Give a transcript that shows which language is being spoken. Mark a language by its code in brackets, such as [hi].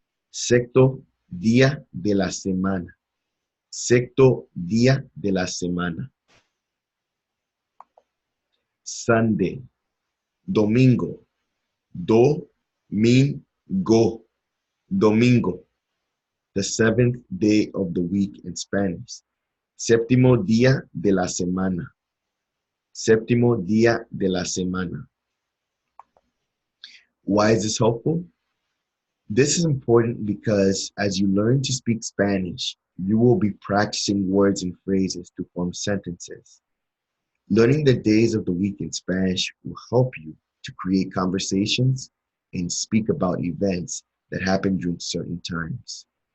[es] Sexto día de la semana. Sexto día de la semana. [en] Sunday, domingo, domingo, domingo, the seventh day of the week in Spanish. [es] Séptimo día de la semana. Séptimo día de la semana. [en] Why is this helpful? This is important because as you learn to speak Spanish, you will be practicing words and phrases to form sentences. Learning the days of the week in Spanish will help you to create conversations and speak about events that happen during certain times.